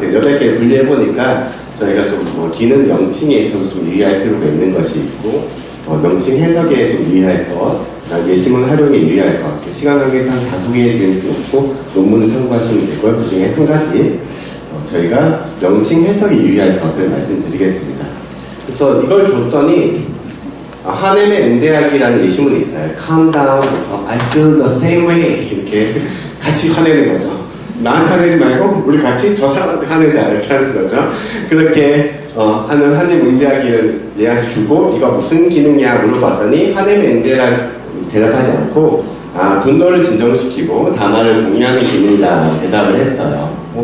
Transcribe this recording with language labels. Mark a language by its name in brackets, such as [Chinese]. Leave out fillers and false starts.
[Korean] 8개 분리해보니까, 저희가 좀 기능 명칭에 있어서 좀 유의할 필요가 있는 것이 있고, 명칭 해석에 좀 유의할 것, 예시문 활용에 유의할 것, 시간 관계상 다 소개해드릴 수는 없고 논문을 참고하시면 되고요. 그 중에 한 가지 저희가 명칭 해석에 유의할 것을 말씀드리겠습니다. 그래서 이걸 줬더니 하넴의 응대하기라는 예시문이 있어요. [English] Calm down, I feel the same way [Korean] 이렇게 같이 화내는 거죠. 나한테 화내지 말고 우리 같이 저 사람한테 화내자 이렇게 하는 거죠. 그렇게 하는 하넴 응대하기를 얘한테 주고 이거 무슨 기능이야 물어봤더니 하넴의 응대라 대답하지 않고 분노를 진정시키고 담화를 공유하는 기능이다 대답을 했어요.